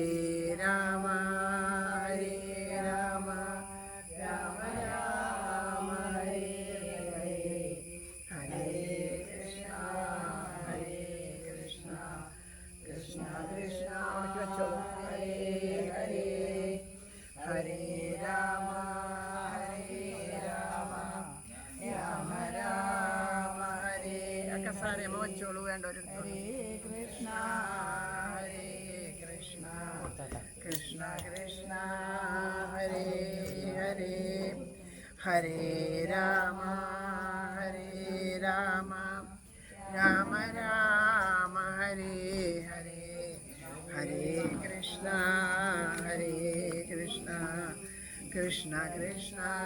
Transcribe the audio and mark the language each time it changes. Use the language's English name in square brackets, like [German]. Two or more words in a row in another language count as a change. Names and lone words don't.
[Sanskrit] രാമ ഹരേ രാമ രാമ രാമ ഹരേ ഹരേ ഹരേ കൃഷ്ണ ഹരേ കൃഷ്ണ കൃഷ്ണ കൃഷ്ണ ഹരേ ഹരേ ഹരേ രാമ ഹരേ രാമ രാമ രാമ ഹരേ. [Malayalam] ഒക്കെ സാരേമ വെച്ചോളൂ വേണ്ടവർ. [Sanskrit] ഹരേ കൃഷ്ണ ഹരേ കൃഷ്ണ കൃഷ്ണ കൃഷ്ണ ഹരേ ഹരേ ഹരേ രാമ ഹരേ രാമ രാമ രാമ ഹരേ ഹരേ ഹരേ കൃഷ്ണ ഹരേ കൃഷ്ണ കൃഷ്ണ കൃഷ്ണ